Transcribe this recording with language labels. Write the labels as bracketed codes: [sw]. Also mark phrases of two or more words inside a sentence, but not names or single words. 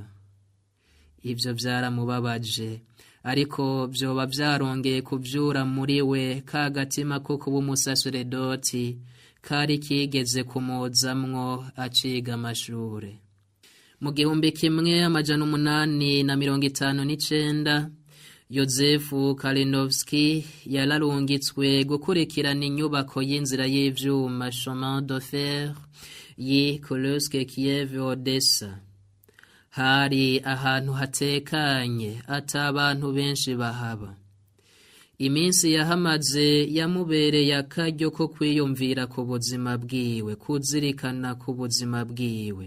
[rn] Ivyo vyaramubabaje, ariko vyoba vyarongeye kuvyura muri we ka gatima ko kuba umusaseredoti kari kigeze kumuzamwo aciga amashure. Mu 1859 Yozefu Kalinowski yararungitswe gukurikirana inyubako y'inzira y'ivyuma [fr] chemin de fer [rn] yi Kursk Kiev Odessa. Hari ahantu hatekanye ata abantu benshi bahaba. Iminsi yahamaze yamubereye akaryo ko kwiyumvira ku buzima bwiwe, kuzirikana ku buzima bwiwe.